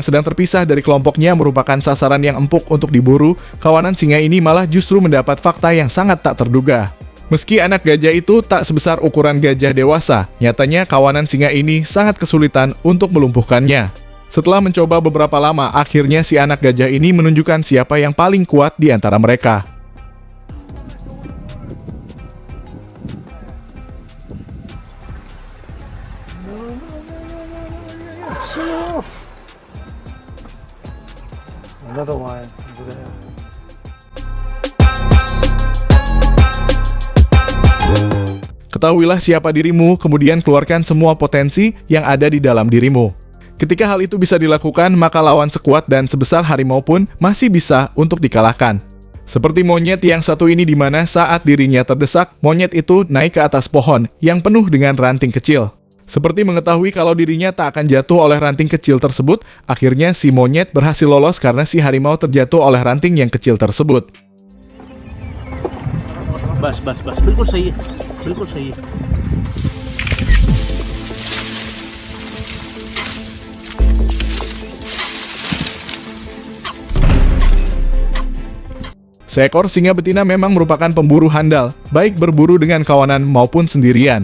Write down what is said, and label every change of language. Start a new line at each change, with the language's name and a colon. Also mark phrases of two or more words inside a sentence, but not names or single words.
Indonesian: sedang terpisah dari kelompoknya merupakan sasaran yang empuk untuk diburu, kawanan singa ini malah justru mendapat fakta yang sangat tak terduga. Meski anak gajah itu tak sebesar ukuran gajah dewasa, nyatanya kawanan singa ini sangat kesulitan untuk melumpuhkannya. Setelah mencoba beberapa lama, akhirnya si anak gajah ini menunjukkan siapa yang paling kuat di antara mereka.
English: Another one over there.
Indonesian: Ketahuilah siapa dirimu, kemudian keluarkan semua potensi yang ada di dalam dirimu. Ketika hal itu bisa dilakukan, maka lawan sekuat dan sebesar harimau pun masih bisa untuk dikalahkan. Seperti monyet yang satu ini di mana saat dirinya terdesak, monyet itu naik ke atas pohon yang penuh dengan ranting kecil. Seperti mengetahui kalau dirinya tak akan jatuh oleh ranting kecil tersebut, akhirnya si monyet berhasil lolos karena si harimau terjatuh oleh ranting yang kecil tersebut.
Hindi: बस बस बस बिल्कुल सही है, बिल्कुल सही है.
Indonesian: Seekor singa betina memang merupakan pemburu handal, baik berburu dengan kawanan maupun sendirian.